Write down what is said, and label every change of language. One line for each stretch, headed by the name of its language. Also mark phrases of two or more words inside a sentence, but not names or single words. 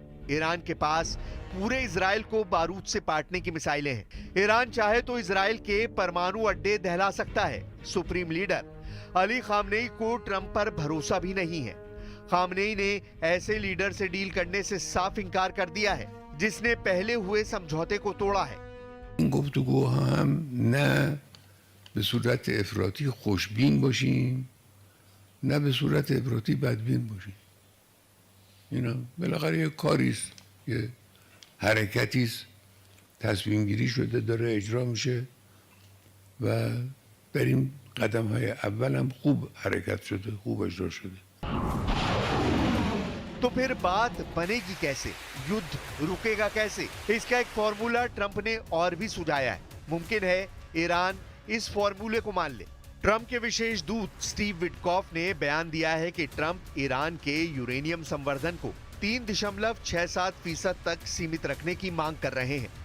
Hindi: ईरान के पास पूरे इजराइल को बारूद से पाटने की मिसाइलें हैं। ईरान चाहे तो इजराइल के परमाणु अड्डे दहला सकता है। सुप्रीम लीडर अली खामनेई को ट्रंप पर भरोसा भी नहीं है। खामनेई ने ऐसे लीडर से डील करने से साफ इंकार कर दिया है, जिसने पहले हुए समझौते को तोड़ा है।
Persian: این گفتگوها هم نه به صورت افراطی خوشبین باشیم نه به صورت افراطی بدبین باشیم. اینا بالاخره یه کاریست، یه حرکتیست، تصمیم گیری شده داره اجرا میشه و بریم قدم های اول هم خوب حرکت شده، خوب اجرا شده.
Hindi: तो फिर बात बनेगी कैसे? युद्ध रुकेगा कैसे? इसका एक फॉर्मूला ट्रंप ने और भी सुझाया है। मुमकिन है ईरान इस फॉर्मूले को मान ले। ट्रंप के विशेष दूत स्टीव विटकॉफ ने बयान दिया है कि ट्रंप ईरान के यूरेनियम संवर्धन को 3.67% तक सीमित रखने की मांग कर रहे हैं।